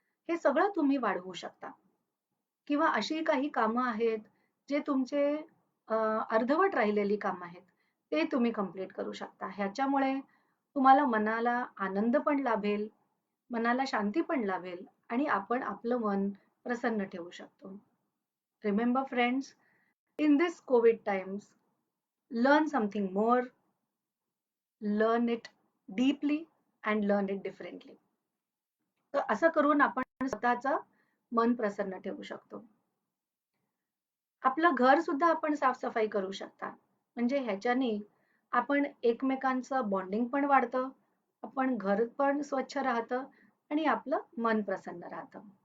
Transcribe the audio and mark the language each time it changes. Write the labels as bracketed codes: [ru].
[mr] हे सगळं तुम्ही वाढवू शकता. किंवा अशी काही कामं आहेत, जे तुमचे अर्धवट राहिलेली कामं आहेत, ते तुम्ही कंप्लीट करू शकता. ह्याच्यामुळे तुम्हाला मनाला आनंद पण लाभेल, मनाला शांती पण लाभेल आणि आपण आपलं मन प्रसन्न ठेवू शकतो. [en] Remember friends, in this COVID times, learn something more, learn it deeply and learn it differently. [mr] तर असं करून आपण स्वतःचं मन प्रसन्न ठेवू शकतो. आपलं घर सुद्धा आपण साफसफाई करू शकता. म्हणजे ह्याच्याने आपण एकमेकांचं बॉन्डिंग पण वाढतं, आपण घर पण स्वच्छ राहतं आणि आपलं मन प्रसन्न राहतं.